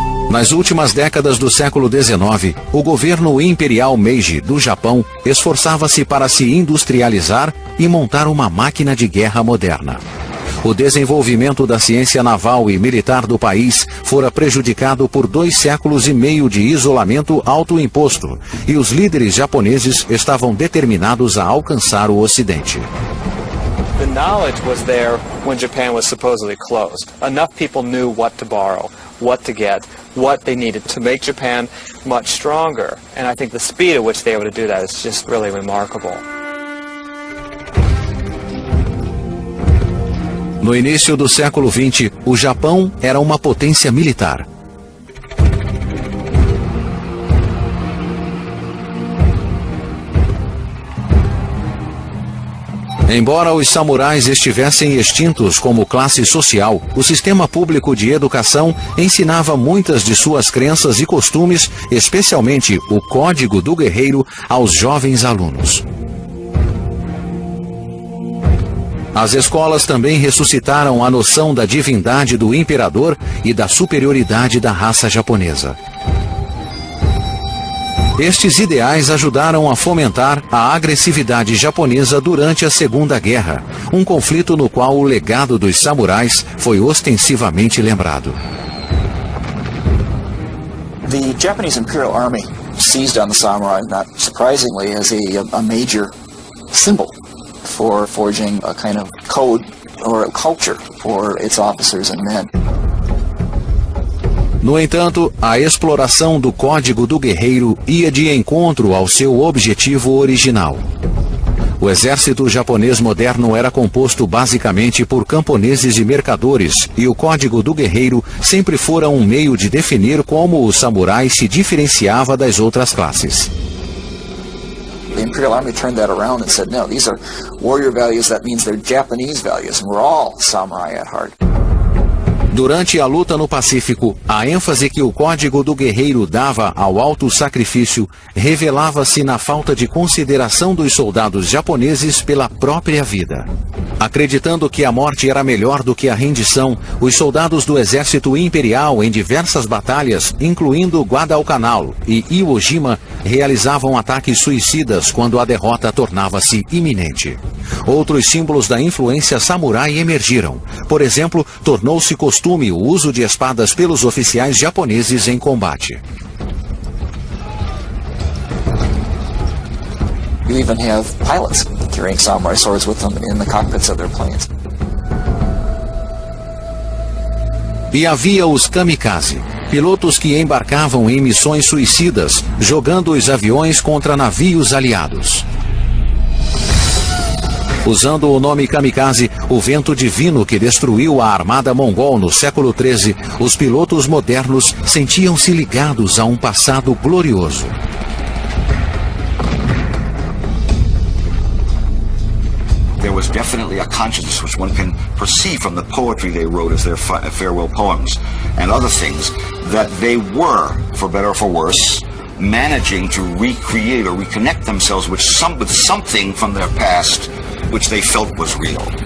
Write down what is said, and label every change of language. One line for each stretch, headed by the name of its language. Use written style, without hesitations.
Portuguese: Nas últimas décadas do século XIX, o governo imperial Meiji do Japão esforçava-se para se industrializar e montar uma máquina de guerra moderna. O desenvolvimento da ciência naval e militar do país fora prejudicado por 2 séculos e meio de isolamento autoimposto, e os líderes japoneses estavam determinados a alcançar o Ocidente.
English: The knowledge was there when Japan was supposedly closed. Enough people knew what to borrow, what to get, what they needed to make Japan much stronger. And I think the speed at which they were able to do that is just really remarkable.
Portuguese: No início do século XX, o Japão era uma potência militar. Embora os samurais estivessem extintos como classe social, o sistema público de educação ensinava muitas de suas crenças e costumes, especialmente o Código do Guerreiro, aos jovens alunos. As escolas também ressuscitaram a noção da divindade do imperador e da superioridade da raça japonesa. Estes ideais ajudaram a fomentar a agressividade japonesa durante a Segunda Guerra, um conflito no qual o legado dos samurais foi ostensivamente lembrado.
English: The Japanese Imperial Army seized on the samurai, not surprisingly, as a major symbol for forging a kind of code or a culture for its officers and men.
Portuguese: No entanto, a exploração do Código do Guerreiro ia de encontro ao seu objetivo original. O exército japonês moderno era composto basicamente por camponeses e mercadores, e o Código do Guerreiro sempre fora um meio de definir como o samurai se diferenciava das outras classes.
English: The Imperial Army turned that around and said, no, these are warrior values, that means they're Japanese values, and we're all samurai at heart.
Portuguese: Durante a luta no Pacífico, a ênfase que o Código do Guerreiro dava ao auto-sacrifício revelava-se na falta de consideração dos soldados japoneses pela própria vida. Acreditando que a morte era melhor do que a rendição, os soldados do exército imperial em diversas batalhas, incluindo Guadalcanal e Iwo Jima, realizavam ataques suicidas quando a derrota tornava-se iminente. Outros símbolos da influência samurai emergiram. Por exemplo, tornou-se costume o uso de espadas pelos oficiais japoneses em combate.
English: You even have pilots carrying samurai swords with them in the cockpits of their planes.
Portuguese: E havia os kamikaze, pilotos que embarcavam em missões suicidas, jogando os aviões contra navios aliados. Usando o nome kamikaze, o vento divino que destruiu a armada mongol no século XIII, os pilotos modernos sentiam-se ligados a um passado glorioso.
English: There was definitely a consciousness which one can perceive from the poetry they wrote as their farewell poems and other things, that they were, for better or for worse, managing to recreate or reconnect themselves with something from their past which they felt was real.